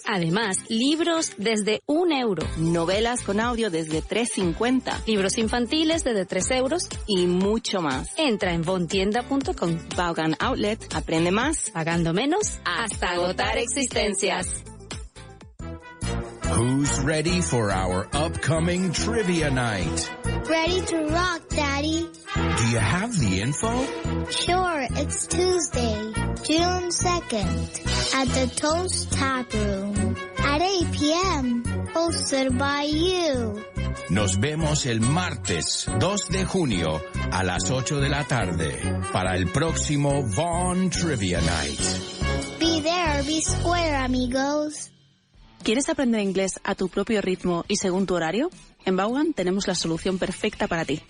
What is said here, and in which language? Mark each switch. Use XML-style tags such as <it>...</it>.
<es>Además, libros desde €1. Novelas con audio desde $3.50. Libros infantiles desde €3. Y mucho más. Entra en vaughantienda.com. Vaughan Outlet, aprende más, pagando menos, hasta agotar existencias.</es> <en>Who's ready for our upcoming trivia night? Ready to rock, Daddy. Do you have the info? Sure, it's Tuesday, June 2nd, at the Toast Tap Room, at 8 p.m., hosted by you.</en> <es>Nos vemos el martes 2 de junio a las 8 de la tarde para el próximo Vaughan Trivia Night.</es> <en>Be there, be square, amigos.</en> <es>¿Quieres aprender inglés a tu propio ritmo y según tu horario? En Vaughan tenemos la solución perfecta para ti.</es>